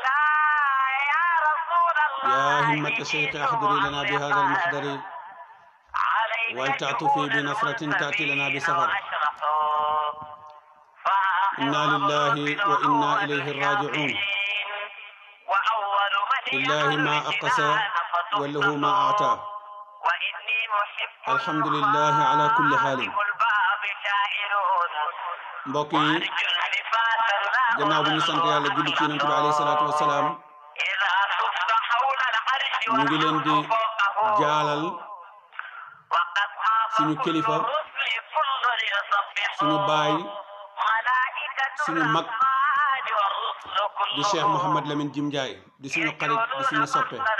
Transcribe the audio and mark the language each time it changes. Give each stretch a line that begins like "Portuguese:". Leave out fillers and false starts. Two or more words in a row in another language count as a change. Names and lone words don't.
Arabic: يا همة الشيخ احضري لنا بهذا المحضر ولتعطفي بنصرة تأتي لنا بسفر. إنا لله وإنا إليه راجعون. لله ما أقسى وله ما أعطى. الحمد لله على كل حال.
Wolof: mbokk yi gannaaw bi ñu sant yàlla julli ci yonent bi
Arabic: عليه الصلاة والسلام
Wolof: ñu ngi leen di jaalal suñu kilifa suñu baay suñu mag di Cheikh Mouhamed Lamine Jim Ndiaye di suñu xarit di suñu soppe.